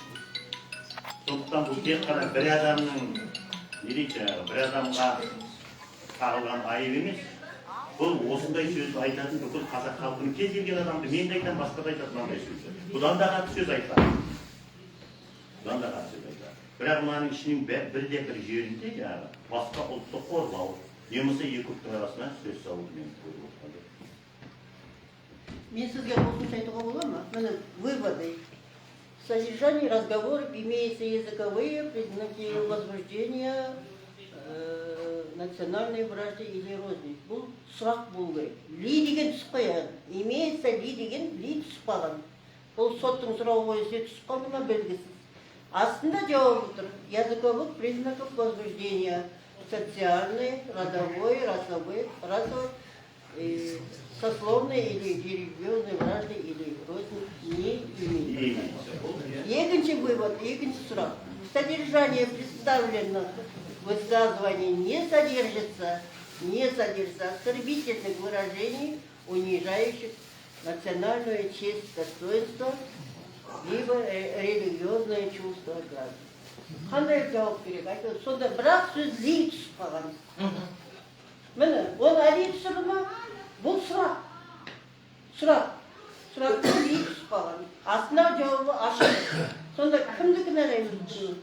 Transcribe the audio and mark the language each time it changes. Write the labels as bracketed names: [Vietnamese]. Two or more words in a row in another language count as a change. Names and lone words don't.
[Kazakh] Сондықтан бұл тек қана бір адамның, не дейді жаңағы, бір адамға тағылған айып емес, Бұл осындай сөзді айтатын бүкіл қазақ халқының кез келген адамды мен де айтамын, басқа да айтады мынандай сөзді. Бұдан да қатты сөз айтады. Бұдан да қатты сөз айтады. Бірақ мынаның ішінің бірде бір жерінде басқа ұлтты қорлау, немесе екі ұлттың арасына сөз салуды мен көріп отырмын. Мен сізге қосымша айтуға бола ма? Міне выводы. [Russian] В содержании разговоров имеются языковые признаки возбуждения национальной вражды или розни. [Kazakh] Бұл сұрақ болу керек. Ли деген түсіп қояды. [Russian] Имеется ли [Kazakh] деген ли түсіп қалған. Бұл соттың сұрауы бойынша түсіп қалды ма белгісіз. Астында жауабы тұр. [Russian] Языковых признаков возбуждения социальной, родовой, расовой, сословной или религиозной вражды или розни не имеется. [Kazakh] Екінші вывод, екінші сұрақ. [Russian] Содержание представленных высказываний не содержится оскорбительных выражений, унижающих национальную честь, достоинство, либо религиозное чувство граждан. [Kazakh] Қандай жауап керек? Айтады, сонда бірақ сөз ли түсіп қалған. Міне, ол әли түсірді ма? Бұл сұрақ. Сұрақты ли түсіп қалған. Астына жауабы ашық. Сонда кімді кінәлаймыз?